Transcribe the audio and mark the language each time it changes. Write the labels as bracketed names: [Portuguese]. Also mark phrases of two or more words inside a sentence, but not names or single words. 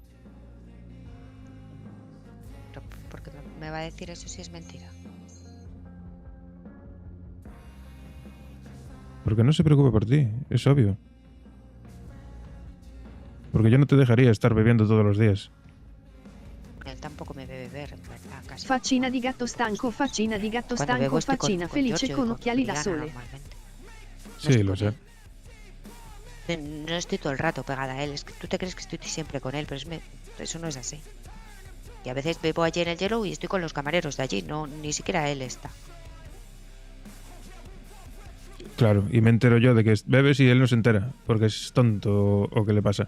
[Spanish] Porque me va a decir eso si es mentira. Porque no se preocupa por ti, es obvio. Porque yo no te dejaría estar bebiendo todos los días. Él tampoco me ve beber, en verdad, casi. [Italian] Faccina di gatto stanco, faccina di gatto [Spanish] Cuando [Italian] stanco, [Spanish] bevo estoy [Italian] faccina [Spanish] con [Italian] felice [Spanish] Giorgio y con [Italian] con occhiali da [Spanish] Diana [Italian] sole. [Spanish] normalmente. Sí, lo sé. No estoy todo el rato pegada a él, es que tú te crees que estoy siempre con él, pero eso no es así. Y a veces bebo allí en el Yellow y estoy con los camareros de allí, no, ni siquiera él está. Claro, y me entero yo de que bebes y él no se entera, porque es tonto o qué le pasa.